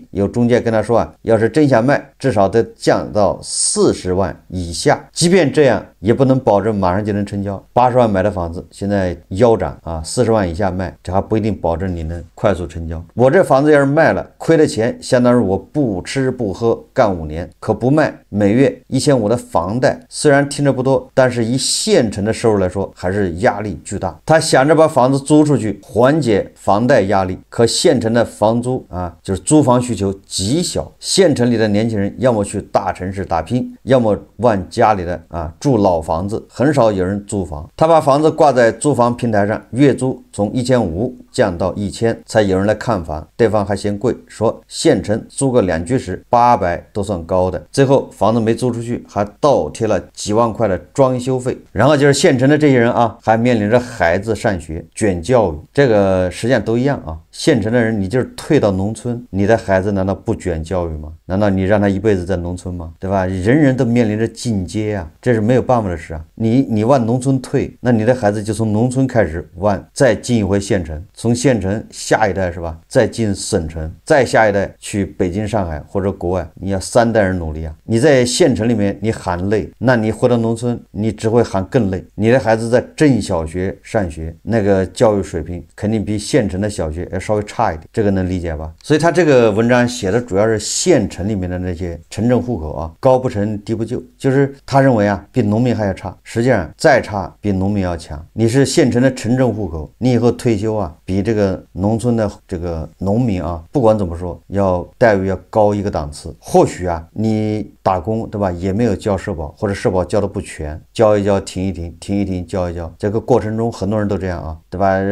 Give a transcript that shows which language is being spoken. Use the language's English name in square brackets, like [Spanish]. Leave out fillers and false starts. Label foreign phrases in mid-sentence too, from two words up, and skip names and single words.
[Chinese] 有中介跟他說啊，要是真想賣，至少得降到40萬以下。即便這樣，也不能保證馬上就能成交。80萬買的房子現在腰斬啊，40萬以下賣，這還不一定保證你能快速成交。我這房子要是賣了，虧了錢，相當於我不吃不喝幹5年，可不賣，每月1500的房貸，雖然聽着不多，但是以縣城的收入來說，還是壓力巨大。他想着把房子租出去，緩解房貸壓力，可縣城的房租啊，就是租房需求極小。縣城裡的年輕人要麼去大城市打拼，要麼往家裡的住老房子，很少有人租房。他把房子挂在租房平台上，月租从1500降到1000，才有人来看房。对方还嫌貴，說縣城租個2居室800都算高的。最後房子沒租出去，還倒貼了幾萬塊的裝修費。然後就是縣城的這些人啊，還面臨着孩子上學卷教育，這個實際上都一樣啊。縣城的人，你就是退到農村，你的孩子難道不卷教育嗎？難道你讓他一輩子在農村嗎？對吧？人人都面臨着進階啊，這是沒有辦法的事啊。你往農村退，那你的孩子就從農村開始再進一回縣城，從縣城下一代是吧，再進省城，再下一代去北京、上海或者國外，你要3代人努力啊。你在縣城裡面你喊累，那你回到農村，你只会喊更累。你的孩子在镇小学上学，那個教育水平肯定比縣城的小學要稍微差一點，這個能理解吧？所以他這個文章寫的主要是縣城裡面的那些城镇戶口啊，高不成低不就，就是他認為啊，比農民還要差，實際上再差比農民要強。你是縣城的城镇戶口，你以後退休啊，比這個農村的這個農民啊，不管怎麼說，待遇要高一個檔次。或許啊，你打工对吧，也沒有交社保，或者社保交的不全，交一交停一停，停一停交一交，這個過程中很多人都這樣啊，對吧？